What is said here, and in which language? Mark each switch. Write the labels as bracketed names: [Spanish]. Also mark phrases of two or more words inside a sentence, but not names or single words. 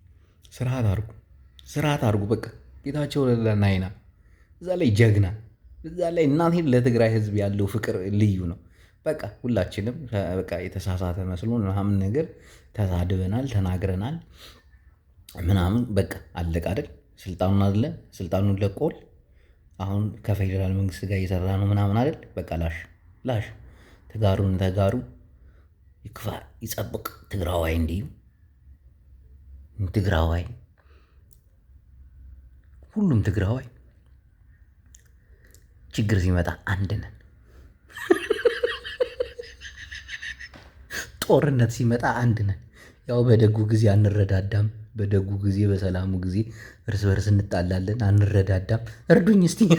[Amharic] ስርዓት አድርጉ። በቃ ጌታቸው ለናይና እዛ ላይ ጀግና፣ እዛ ላይ እናቴን ለትግራይ ህዝብ ያለው ፍቅር ልዩ ነው። በቃ ሁላችንም በቃ የተሳሳተ መስሎን ምናምን ነገር ተሳድበናል፣ ተናግረናል ምናምን በቃ አለቀ አይደል? ስልጣኑን ለቆል አሁን ከፌዴራል መንግስት ጋር እየሰራ ነው ምናምን አይደል? በቃ ላሽ [Tigrinya] ተጋሩ ይክፋ ይጸብቅ። [Amharic] ትግራዋይ እንዲሁ ትግራዋይ ሁሉም ትግራዋይ ችግር ሲመጣ አንድ ነን። ጦርነት ሲመጣ አንድ ነን። ያው በደጉ ጊዜ አንረዳዳም። በደጉ ጊዜ በሰላሙ ጊዜ እርስ በርስ እንጣላለን፣ አንረዳዳም። እርዱኝ እስቲ።